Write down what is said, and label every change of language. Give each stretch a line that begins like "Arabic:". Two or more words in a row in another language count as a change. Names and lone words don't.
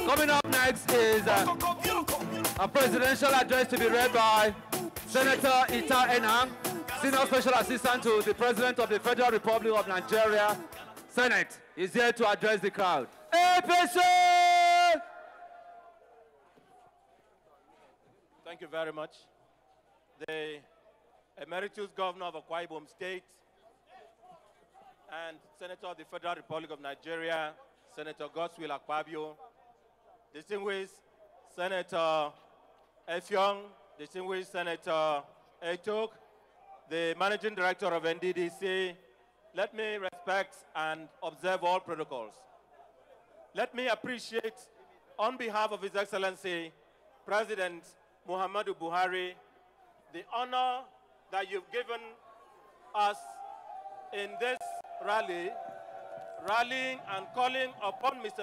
English: Coming up next is a presidential address to be read by Senator Ita Enang, Senior Special Assistant to the President of the Federal Republic of Nigeria. Senate is here to address the crowd. APC! Thank you very much. The Emeritus Governor of Akwa Ibom State and Senator of the Federal Republic of Nigeria, Senator Godswill Akpabio, distinguished Senator Effiong, distinguished Senator Ekot, the Managing Director of NDDC, let me respect and observe all protocols. Let me appreciate, on behalf of His Excellency, President Muhammadu Buhari, the honor that you've given us in this rallying and calling upon Mr.